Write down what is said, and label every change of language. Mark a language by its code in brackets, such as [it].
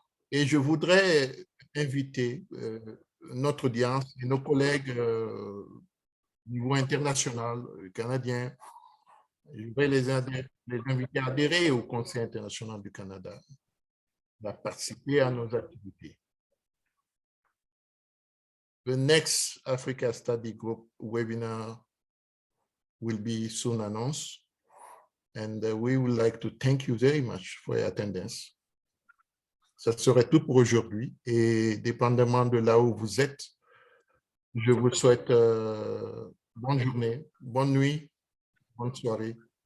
[fr] Et je voudrais inviter notre audience et nos collègues au niveau international, canadien. Je voudrais les inviter à adhérer au Conseil international du Canada, à participer à nos activités. [en] The next Africa Study Group webinar will be soon announced, and we would like to thank you very much for your attendance. [fr] Ça serait tout pour aujourd'hui, et dépendamment de là où vous êtes, je vous souhaite bonne journée, bonne nuit, bonne soirée.